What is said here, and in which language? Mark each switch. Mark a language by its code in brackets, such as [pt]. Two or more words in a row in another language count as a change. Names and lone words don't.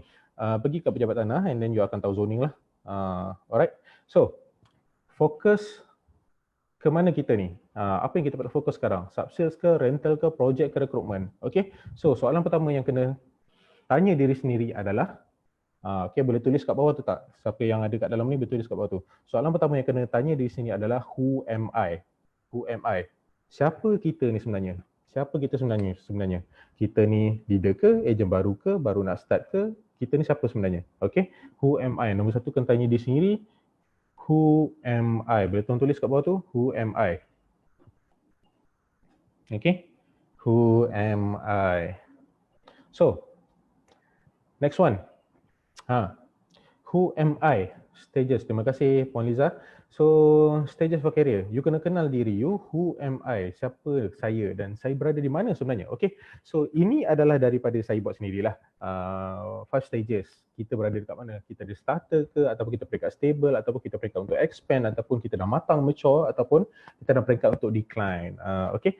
[ms] Pergi ke pejabat tanah [en] and then you [ms] akan tahu zoning lah. Alright, so fokus ke mana kita ni? Apa yang kita patut fokus sekarang? Sub-sales ke, rental ke, project ke, recruitment? Okay, so soalan pertama yang kena tanya diri sendiri adalah, okay, boleh tulis kat bawah tu tak? Siapa yang ada kat dalam ni boleh tulis kat bawah tu. Soalan pertama yang kena tanya diri sini adalah [en] who am I? Who am I? [ms] Siapa kita ni sebenarnya? Siapa kita sebenarnya? Kita ni leader ke, ejen baru ke, baru nak start ke? Kita ni siapa sebenarnya? [en] Okay, who am I? [ms] Nombor satu kena tanya diri sendiri, [en] who am I? [ms] Boleh tolong tulis kat bawah tu, [en] who am I? Okay, who am I? So, next one. Who am I? Stages. [ms] Terima kasih Puan Liza. [en] So, stages for career. You [ms] kena kenal diri [en] you. Who am I? [ms] Siapa saya dan saya berada di mana sebenarnya? Okay. So, ini adalah daripada saya buat sendirilah. 5 stages. Kita berada dekat mana? Kita di starter ke? Ataupun kita peringkat stable? Ataupun kita peringkat untuk expand? Ataupun kita dah matang, mature? Ataupun kita dah peringkat untuk decline? Okay.